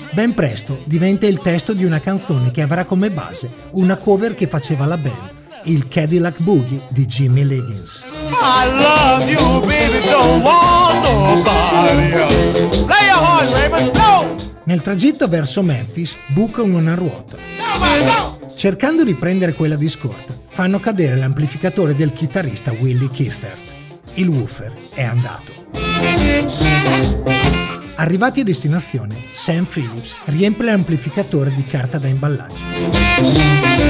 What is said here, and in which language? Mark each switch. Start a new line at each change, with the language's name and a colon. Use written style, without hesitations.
Italian: Ben presto diventa il testo di una canzone che avrà come base una cover che faceva la band, il Cadillac Boogie di Jimmy Liggins.
English: I love you, baby, don't want nobody else. Play your horn, Raymond, go!
Italian: Nel tragitto verso Memphis bucano una ruota. Cercando di prendere quella di scorta, fanno cadere l'amplificatore del chitarrista Willie Kiffert. Il woofer è andato. Arrivati a destinazione, Sam Phillips riempie l'amplificatore di carta da imballaggio.